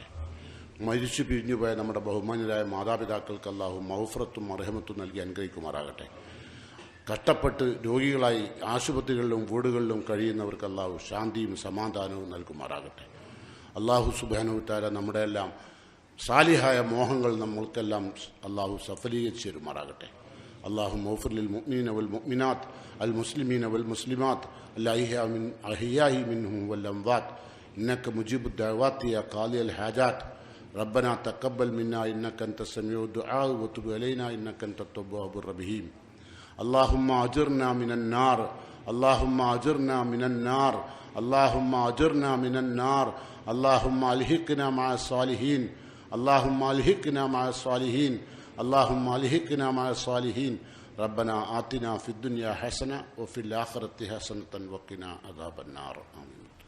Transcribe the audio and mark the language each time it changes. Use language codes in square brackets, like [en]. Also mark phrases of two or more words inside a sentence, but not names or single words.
[ml] മരിച്ചു പിരിഞ്ഞുപോയ നമ്മുടെ ബഹുമാന്യരായ മാതാപിതാക്കൾക്ക് അള്ളാഹു മൗഫറത്തും അർഹമത്തും നൽകി അനുഗ്രഹിക്കുമാറാകട്ടെ. കഷ്ടപ്പെട്ട് രോഗികളായി ആശുപത്രികളിലും വീടുകളിലും കഴിയുന്നവർക്ക് അള്ളാഹു ശാന്തിയും സമാധാനവും നൽകുമാറാകട്ടെ. [ar] الله سبحانه وتعالى [ml] നമ്മുടെ എല്ലാം സാലിഹായ മോഹങ്ങൾ നമ്മൾക്കെല്ലാം അള്ളാഹു സഫലീകരിച്ചു തരുമാറാകട്ടെ. [ar] اللهم اغفر للمؤمنين والمؤمنات المسلمين والمسلمات الأحياء منهم والأموات إنك مجيب الدعوات يا قاضي الحاجات ربنا تقبل منا إنك أنت السميع الدعاء وتب علينا إنك أنت التواب الرحيم اللهم أجرنا من النار اللهم أجرنا من النار اللهم أجرنا من النار اللهم ألحقنا مع الصالحين اللهم ألحقنا مع الصالحين اللهم ألحقنا مع الصالحين ربنا آتنا في الدنيا حسنة وفي الآخرة حسنة وقنا عذاب النار آمين.